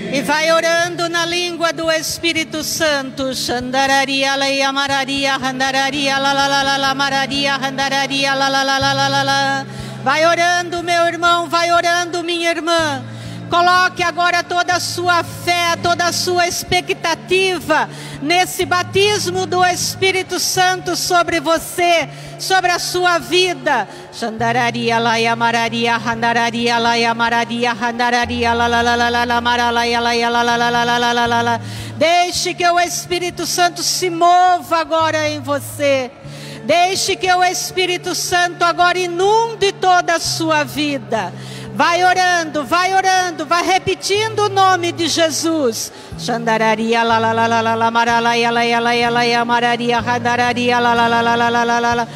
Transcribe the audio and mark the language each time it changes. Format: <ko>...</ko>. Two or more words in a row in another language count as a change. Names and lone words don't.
<pt>vai orando na língua do Espírito Santo. Xandararia, leia, mararia, handararia, la la la la la, mararia, handararia, la la la la la la la. Vai orando, meu irmão, vai orando, minha irmã. Coloque agora toda a sua fé, toda a sua expectativa nesse batismo do Espírito Santo sobre você, sobre a sua vida. Xandararia, laia, mararia, handararia, laia, mararia, handararia, la la la la la la, maralaia, laia, la la la la la la la la. Deixe que o Espírito Santo se mova agora em você. Deixe que o Espírito Santo agora inunde toda a sua vida. Vai orando, vai repetindo o nome de Jesus. Xandararia, la la la la la la, maralaia, la la la la, mararia, handararia, la la la la la la la la.</pt>